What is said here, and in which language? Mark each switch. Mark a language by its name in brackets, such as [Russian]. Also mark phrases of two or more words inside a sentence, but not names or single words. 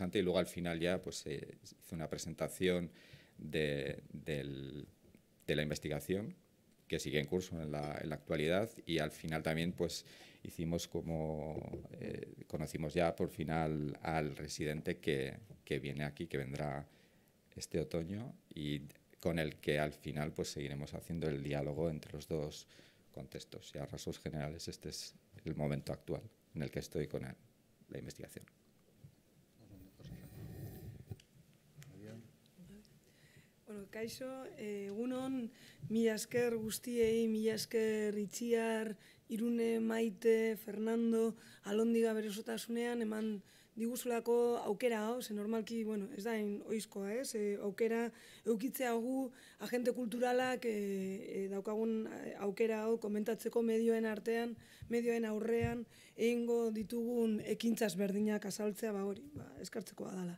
[Spanish] Y luego al final ya pues, hice una presentación de la investigación, que sigue en curso en la actualidad, y al final también pues hicimos conocimos ya por final al residente que viene aquí, que vendrá este otoño, y con el que al final pues seguiremos haciendo el diálogo entre los dos contextos. Y a rasgos generales este es el momento actual en el que estoy con la investigación. [Basque] Bueno, kaixo, egunon, mila esker guztiei, mila esker Itziar, Irune, Maite, Fernando, Alondiga bere osotasunean, eman diguzulako aukera hau, ze normalki, bueno, ez da oizkoa, aukera eukitzea gu agente kulturalak daukagun aukera hau komentatzeko medioen artean, medioen aurrean, egingo ditugun ekintzaz berdinak azaltzea, hori, eskartzekoa dala.